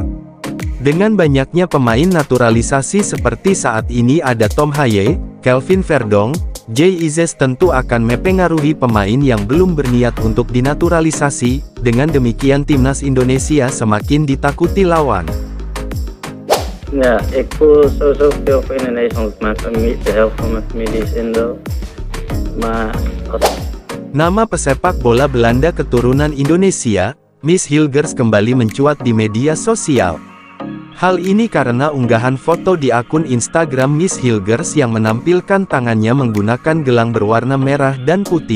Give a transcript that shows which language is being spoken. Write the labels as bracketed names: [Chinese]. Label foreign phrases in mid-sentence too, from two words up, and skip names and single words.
[Indonesian] Dengan banyaknya pemain naturalisasi seperti saat ini ada Tom Haye, Kelvin Verdong, Jay Izes tentu akan mempengaruhi pemain yang belum berniat untuk dinaturalisasi. Dengan demikian timnas Indonesia semakin ditakuti lawan. [Dutch] ja, ik voel sowieso veel voor Indonesië, want mijn familie, de helft van mijn familie is Indo. Maar [Indonesian] Nama pesepak bola Belanda keturunan Indonesia, Miss Hilgers kembali mencuat di media sosial. Hal ini karena unggahan foto di akun Instagram Miss Hilgers yang menampilkan tangannya menggunakan gelang berwarna merah dan putih.